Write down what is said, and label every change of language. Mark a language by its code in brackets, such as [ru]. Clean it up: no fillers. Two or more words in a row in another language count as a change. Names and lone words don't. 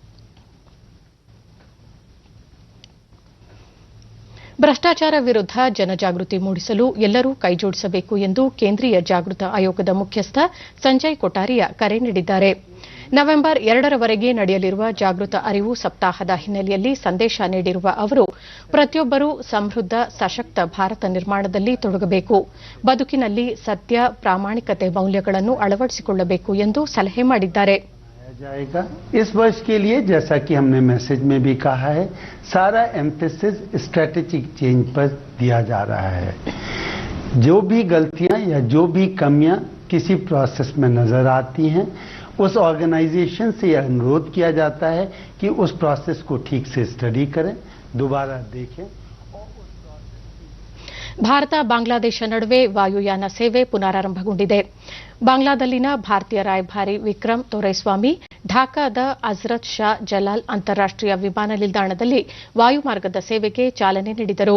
[kn] ಭ್ರಷ್ಟಾಚಾರ ವಿರುದ್ಧ ಜನಜಾಗೃತಿ ಮೂಡಿಸಲು ಎಲ್ಲರೂ ಕೈಜೋಡಿಸಬೇಕು ಎಂದು ಕೇಂದ್ರೀಯ ಜಾಗೃತ ಆಯೋಗದ ಮುಖ್ಯಸ್ಥ ಸಂಜಯ್ ಕೊಠಾರಿಯಾ ಕರೆ ನೀಡಿದ್ದಾರೆ. ನವೆಂಬರ್ 2ರವರೆಗೆ ನಡೆಯಲಿರುವ ಜಾಗೃತ ಅರಿವು ಸಪ್ತಾಹದ ಹಿನ್ನೆಲೆಯಲ್ಲಿ ಸಂದೇಶ ನೀಡಿರುವ ಅವರು ಪ್ರತಿಯೊಬ್ಬರೂ ಸಮೃದ್ಧ ಸಶಕ್ತ ಭಾರತ ನಿರ್ಮಾಣದಲ್ಲಿ ತೊಡಗಬೇಕು, ಬದುಕಿನಲ್ಲಿ ಸತ್ಯ ಪ್ರಾಮಾಣಿಕತೆ ಮೌಲ್ಯಗಳನ್ನು ಅಳವಡಿಸಿಕೊಳ್ಳಬೇಕು ಎಂದು ಸಲಹೆ ಮಾಡಿದ್ದಾರೆ. [hi] जाएगा इस वर्ष के लिए, जैसा कि हमने मैसेज में भी कहा है, सारा [en] emphasis strategic change [hi] पर दिया जा रहा है. जो भी गलतियां या जो भी कमियां किसी प्रोसेस में नजर आती हैं, उस ऑर्गेनाइजेशन से यह अनुरोध किया जाता है कि उस प्रोसेस को ठीक से स्टडी करें, दोबारा देखें. [kn] ಭಾರತ ಬಾಂಗ್ಲಾದೇಶ ನಡುವೆ ವಾಯುಯಾನ ಸೇವೆ ಪುನರಾರಂಭಗೊಂಡಿದೆ. ಬಾಂಗ್ಲಾದಲ್ಲಿನ ಭಾರತೀಯ ರಾಯಭಾರಿ ವಿಕ್ರಮ್ ದೊರೈಸ್ವಾಮಿ ಢಾಕಾದ ಹಜರತ್ ಶಾ ಜಲಾಲ್ ಅಂತಾರಾಷ್ಟೀಯ ವಿಮಾನ ನಿಲ್ದಾಣದಲ್ಲಿ ವಾಯುಮಾರ್ಗದ ಸೇವೆಗೆ ಚಾಲನೆ ನೀಡಿದರು.